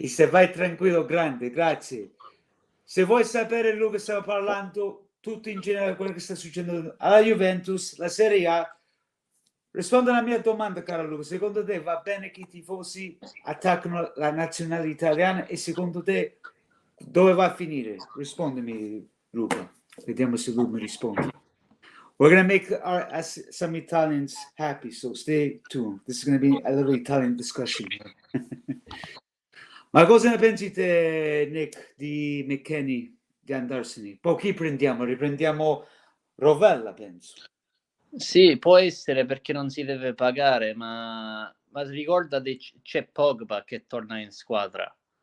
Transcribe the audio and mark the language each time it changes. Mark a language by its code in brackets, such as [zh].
[it] vai tranquillo, grande, grazie. Se vuoi sapere, Luca, stiamo parlando tutto in generale quello che sta succedendo alla Juventus, la Serie A. Rispondo alla mia domanda, caro Luca. Secondo te va bene che i tifosi attaccano la nazionale italiana e secondo te dove va a finire? Rispondimi, Luca. Vediamo se lui mi risponde. [en] We're going to make some Italians happy, so stay tuned. This is going to be a little Italian discussion here. [it] Ma cosa ne pensi te, Nick, di McKennie di andarsene? Poi chi prendiamo? Riprendiamo Rovella, penso. Sì, può essere perché non si deve pagare, ma ricordati c'è Pogba che torna in squadra.